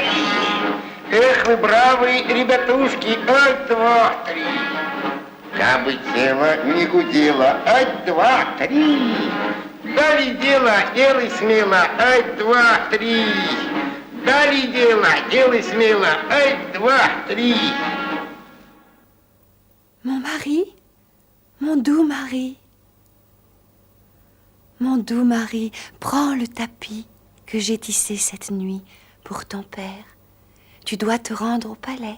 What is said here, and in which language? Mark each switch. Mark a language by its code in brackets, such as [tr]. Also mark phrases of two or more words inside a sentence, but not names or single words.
[ru] Эх, вы бравые ребятушки, ай, 2, 3. чтобы тело не гудело. 1, 2, 3. Дали дело, делай смело. 1, 2, 3. Дали дело, делай смело. 1, 2, 3. [fr] Mon mari, mon doux mari. Mon doux mari, prends le tapis que j'ai tissé cette nuit pour ton père. Tu dois te rendre au palais.